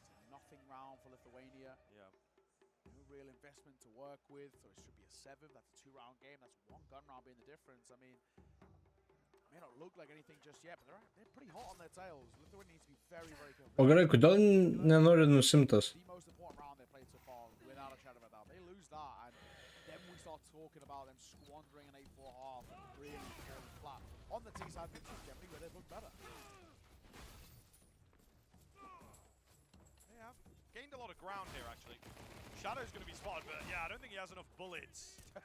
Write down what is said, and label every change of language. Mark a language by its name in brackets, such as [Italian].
[English] Nothing round for Lithuania. Yeah. No real investment to work with, so it should be a 7. That's a 2-round game. That's 1 gun round being the difference. I mean, it may not look like anything just yet, but they're pretty hot on their tails. Lithuania needs to be very, very careful. [Lithuanian] O gerai, kodėl nenori nusimtas? [English] The most important round they played so far, without a shadow of a doubt. They lose that, and then we start talking about them squandering an 8-4 half and really falling flat. On the T side, which is generally where they've looked better. They have gained a lot of ground here, actually. Shadow's going to be spotted, but yeah, I don't think he has enough bullets.